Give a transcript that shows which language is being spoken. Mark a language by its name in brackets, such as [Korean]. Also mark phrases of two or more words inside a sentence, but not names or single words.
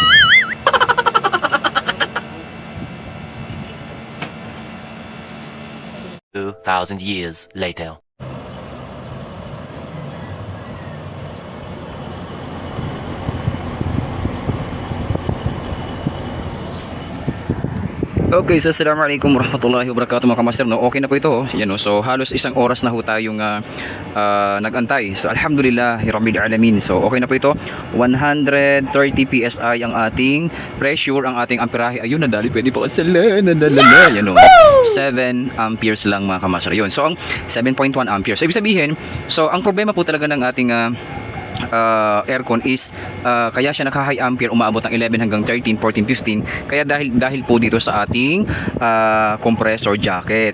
[English] 2,000 years later. [Filipino] Okay, so [Arabic] السلام عليكم ورحمة الله وبركاته [Filipino] mga kamaster, no? Okay na po ito, oh. Yan, no? So halos isang oras na ho tayong nag-antay. [Arabic] So الحمد لله رب العالمين. [Filipino] So okay na po ito. 130 PSI ang ating pressure, ang ating amperahe. Ayun, nadali, pwede po kasala. Nadalala. Yan, no? 7 amperes lang mga kamaster. Yun. So ang 7.1 amperes. So, ibig sabihin, so ang problema po talaga ng ating aircon is kaya siya naka-high ampere, umaabot ng 11 hanggang 13, 14, 15, kaya dahil po dito sa ating [English] compressor jacket.